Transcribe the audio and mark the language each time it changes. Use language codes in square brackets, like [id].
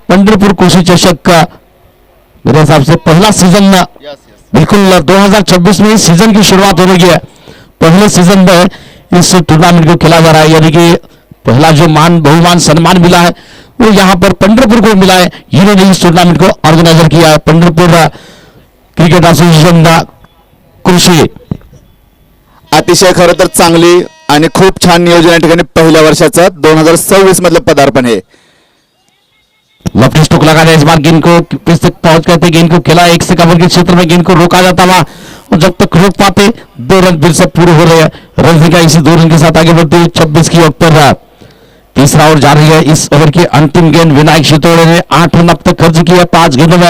[hi] पंढरपुर कृषि चषक का मेरे हिसाब से पहला सीजन बिल्कुल 2026 में इस सीजन की शुरुआत हो रही है। पहले सीजन में इस टूर्नामेंट को खेला जा रहा है, यानी कि पहला जो बहुमान सम्मान मिला है वो यहाँ पर पंढरपुर को मिला है। इन्होंने इस टूर्नामेंट को ऑर्गेनाइजर किया है, पंढरपुर क्रिकेट एसोसिएशन कृषी। [mr] अतिशय खरं तर चांगली आणि खूप छान नियोजन या ठिकाणी पहिल्या वर्षाचं 2026 मधलं पदार्पण है। [hi] लेफ्ट स्टोक लगाने इस बार गेंद को किस तक पहुंच करते, गेंद को खेला 1 से कवर के क्षेत्र में, गेंद को रोका जाता हुआ और जब तक रोक पाते 2 रन फिर से पूरे हो रहे हैं। रन संख्या इसी 2 रन के साथ आगे बढ़ते हुए 26 की ऊपर। तीसरा ओवर जा रही है। इस ओवर की अंतिम गेंद विनायक शितोड़े ने 8 रन अब तक खर्च किया 5 गेंदों में।